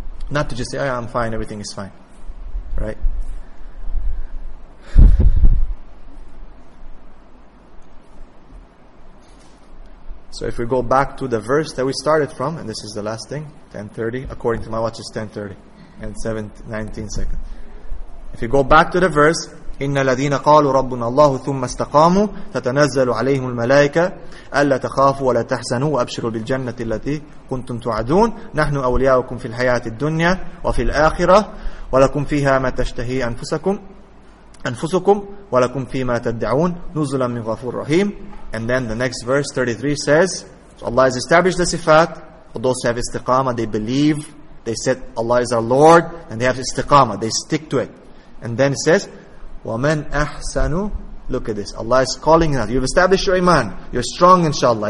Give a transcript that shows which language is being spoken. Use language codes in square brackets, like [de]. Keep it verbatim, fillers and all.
[en] Not to just say, oh, I'm fine, everything is fine. Right? So if we go back to the verse that we started from, and this is the last thing, ten thirty, according to my watch it's ten thirty, and seven nineteen seconds. If you go back to the verse, [ar] إِنَّ الَّذِينَ قَالُوا رَبُّنَا اللَّهُ ثُمَّ اسْتَقَامُوا تَتَنَزَّلُ عَلَيْهِمُ الْمَلَائِكَةُ أَلَّا تَخَافُوا وَلَا تَحْزَنُوا وَأَبْشِرُوا بِالْجَنَّةِ الَّتِي كُنْتُمْ تُوعَدُونَ نَحْنُ أَوْلِيَاؤُكُمْ فِي الْحَيَاةِ الدُّنْيَا وَفِي الْآخِرَةِ وَلَكُمْ فِيهَا مَا تَشْتَهِي أَنفُسُكُمْ أَنفُسُكُمْ وَلَكُمْ فِيمَا تَدْعُونَ نُزُلًا مِنْ غَفُورٍ رَحِيمٍ. [en] And then the next verse thirty-three says, so Allah has established the sifat for those who have istiqamah, they believe, they said Allah is our Lord, and they have istiqamah, they stick to it. And then it says, [ar] وَمَنْ أَحْسَنُ. [en] Look at this. Allah is calling us. You've established your iman. You're strong, inshallah.